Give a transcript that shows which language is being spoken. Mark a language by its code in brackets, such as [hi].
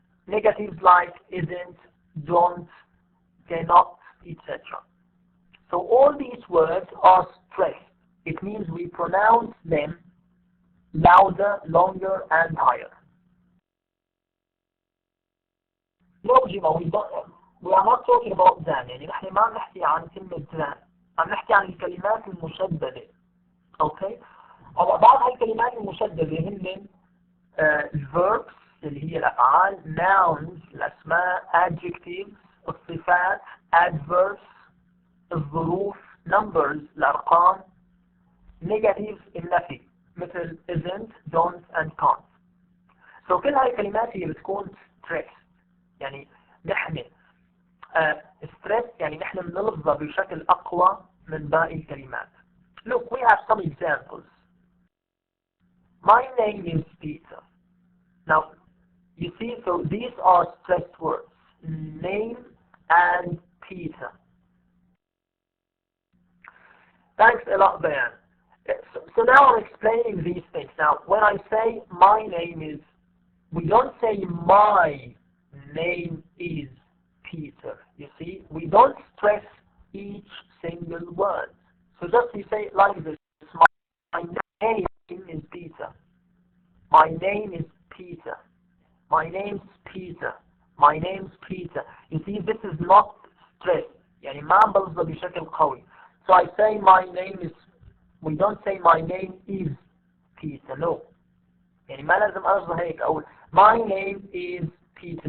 [en] Negatives like isn't, don't, cannot, etc. So all these words are stressed. It means we pronounce them louder, longer, and higher. No, Jima, we are not talking about them. [ar] يعني نحن ما نحكي عن كلمة them. عم نحكي عن الكلمات المشددة. [en] Okay? [ar] أو بعض هالكلمات المشددة هن verbs اللي هي الأفعال، nouns الأسماء، adjectives الصفات، adverbs الظروف، numbers الأرقام، negatives النفي مثل [en] isn't, don't and can't. [ar] So كل هاي الكلمات هي بتكون stressed. يعني نحن stress يعني نحن بنلفظها بشكل أقوى من باقي الكلمات. [en] Look, we have some examples. My name is Peter. Now, you see, so these are stressed words. Name and Peter. Thanks a lot, Ben. So now I'm explaining these things. Now, when I say my name is, we don't say my name is Peter. You see, we don't stress each single word. So just you say it like this: my name is Peter. My name is Peter. My name's Peter. My name's Peter. You see, this is not stress. [ar] يعني ما بلفظ بشكل قوي. [en] So I say my name is. We don't say my name is Peter. No. [ar] يعني ما لازم ألفظ هيك أقول [en] my name is Peter.